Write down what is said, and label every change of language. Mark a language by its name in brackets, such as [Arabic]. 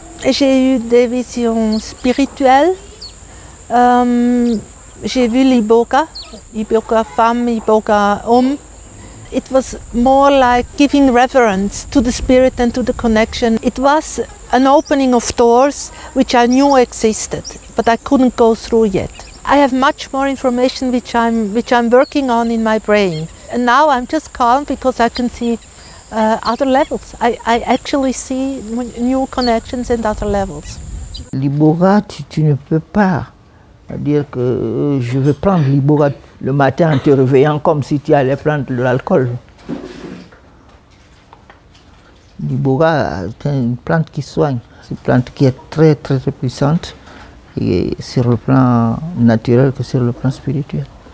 [French] j'ai eu des visions spirituelles. J'ai vu l'Iboga femme, Iboga homme. [English] It was more like giving reverence to the spirit and to the connection. It was an opening of doors which I knew existed, but I couldn't go through yet. I have much more information which I'm working on in my brain. And now I'm just calm because I can see other levels. I actually see new connections and other levels. [French] L'iboga, tu ne peux pas dire que je vais prendre l'iboga le matin en te réveillant comme si tu allais prendre de l'alcool. L'iboga, c'est une plante qui soigne. C'est une plante qui est très très très puissante, et sur le plan naturel que sur le plan spirituel.